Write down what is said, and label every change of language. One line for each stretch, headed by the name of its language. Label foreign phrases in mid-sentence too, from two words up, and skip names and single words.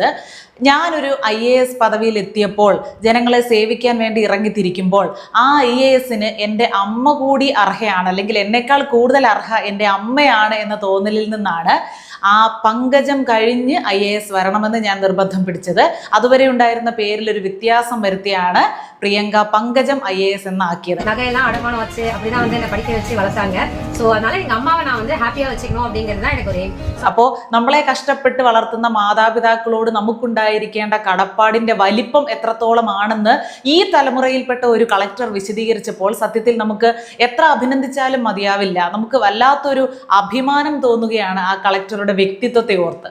Malayalam: ഞാനൊരു IAS പദവിയിൽ എത്തിയപ്പോൾ, ജനങ്ങളെ സേവിക്കാൻ വേണ്ടി ഇറങ്ങിത്തിരിക്കുമ്പോൾ ആ IASന് എൻ്റെ അമ്മ കൂടി അർഹയാണ്, അല്ലെങ്കിൽ എന്നേക്കാൾ കൂടുതൽ അർഹ എൻ്റെ അമ്മയാണ് എന്ന തോന്നലിൽ നിന്നാണ് ആ പങ്കജം കഴിഞ്ഞ് IAS വരണമെന്ന് ഞാൻ നിർബന്ധം പിടിച്ചത്. അതുവരെ ഉണ്ടായിരുന്ന പേരിൽ ഒരു വ്യത്യാസം വരുത്തിയാണ് പ്രിയങ്ക പങ്കജം IAS എന്നാക്കിയത്.
Tamil: நகையெல்லாம் அடமானம் வச்சு அப்படிதான் வந்து என்ன படிக்க வச்சு வளர்த்தாங்க. ஸோ அதனால எங்க அம்மாவை நான் வந்து ஹாப்பியா வச்சுக்கணும் அப்படிங்கிறது தான் எனக்கு ஒரு எய்ம்.
Malayalam: അപ്പോൾ നമ്മളെ കഷ്ടപ്പെട്ട് വളർത്തുന്ന മാതാപിതാക്കളോട് നമുക്കുണ്ടായിരിക്കേണ്ട കടപ്പാടിന്റെ വലിപ്പം എത്രത്തോളമാണെന്ന് ഈ തലമുറയിൽപ്പെട്ട ഒരു കളക്ടർ വിശദീകരിച്ചപ്പോൾ സത്യത്തിൽ നമുക്ക് എത്ര അഭിനന്ദിച്ചാലും മതിയാവില്ല. നമുക്ക് വല്ലാത്തൊരു അഭിമാനം തോന്നുകയാണ് ആ കളക്ടറുടെ വ്യക്തിത്വത്തെ ഓർത്ത്.